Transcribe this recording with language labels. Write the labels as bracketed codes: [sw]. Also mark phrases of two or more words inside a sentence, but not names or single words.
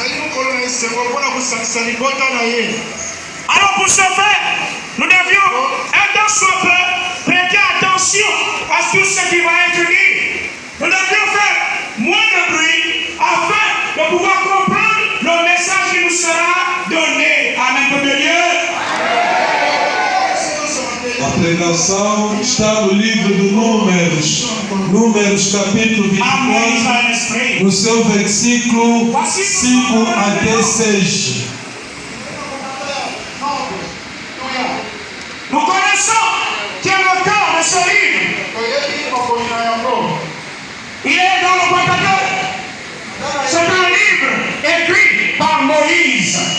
[fr] Alors pour ce faire, nous devions un temps soit peu prêter attention à tout ce qui va être dit. Nous devions faire moins de bruit afin de pouvoir comprendre le message qui nous sera donné. Amen, peuple de Dieu. [pt] A pregação está no livro de Números, Números capítulo 24, no seu versículo 5 até 6. [fr] Nous connaissons quel est le cœur de ce livre. Il est dans le Pentateuque. C'est un livre écrit par Moïse.